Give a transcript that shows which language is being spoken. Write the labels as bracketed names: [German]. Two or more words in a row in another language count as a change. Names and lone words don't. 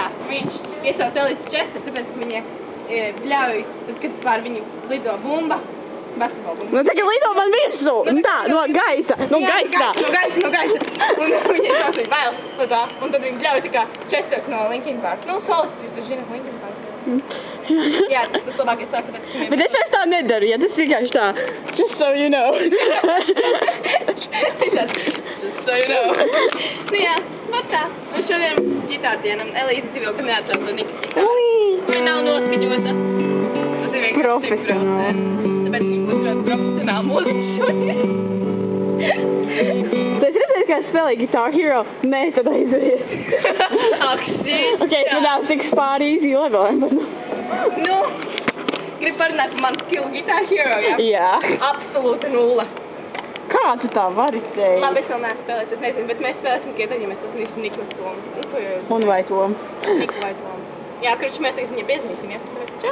[Latvian] Viņš iesauc Elīze Česters, tāpēc, ka viņa bļauj, tad, kad pār viņu lido bumba, basketbola bumba. Nu, tagad lido man visu! Nu tā, no gaisa! No gaisa! No gaisa! Un viņa sauc viņa vēl, un tā. Un tad viņa bļauj tā kā Česters no Linkin Park. Nu, solis, jūs taču zināt Linkin Park. Jā, tas labākais sāks, tāpēc, ka Bet es vairs tā nedaru, ja tas vienkārši tā. [English] Just so you know. Just so you know. [Latvian] Nu jā, nu tā. Un šodien ģitārdienam Elīze dzīvo, ka neatcās to Nikas ģitāru. Viņa nav noskaņota. Tas ir vienkārši Profesionāli. Tāpēc viņa būs ļoti profesionāli mūziķi šodien. Tu esi redzējis, kā es spēlēju Guitar Hero? Nē, tad aizies. Ak, shit. [English] Okay, so now 6 pār easy level. [Latvian] Nu, grib parunāt par manu skill Guitar Hero, jā? Jā. Absolūta nulle. Kā tu tā vari teikt? Labi, es vēl neesmu spēlējis, es nezinu, bet mēs spēlēsim tikai tad, ja mēs sasnīsim Niku un Tomu. Nu, ko jau Un vai Tom? Niku vai Tomu. Jā, kurš mēs tagad viņai piezvanīsim, jā?